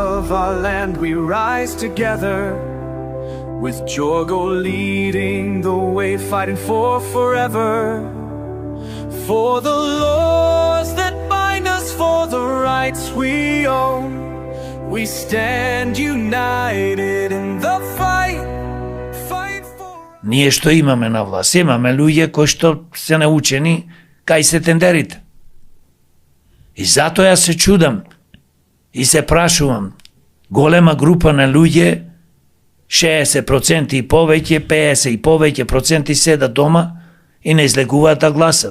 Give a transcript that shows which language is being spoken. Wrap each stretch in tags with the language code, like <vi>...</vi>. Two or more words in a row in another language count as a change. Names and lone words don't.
<en>love our land, we rise together. With Jorgo leading the way, fighting for forever. For the laws that bind us, for the rights we own. We stand united in the fight for...</en> <mk>Ние што имаме на власт? Имаме луѓе кои што се научени кај се тендерите. И затоа јас се чудам и се прашувам, голема група на луѓе, 60% и повеќе, 50% и повеќе проценти седат дома и не излегуваат да гласат.</mk>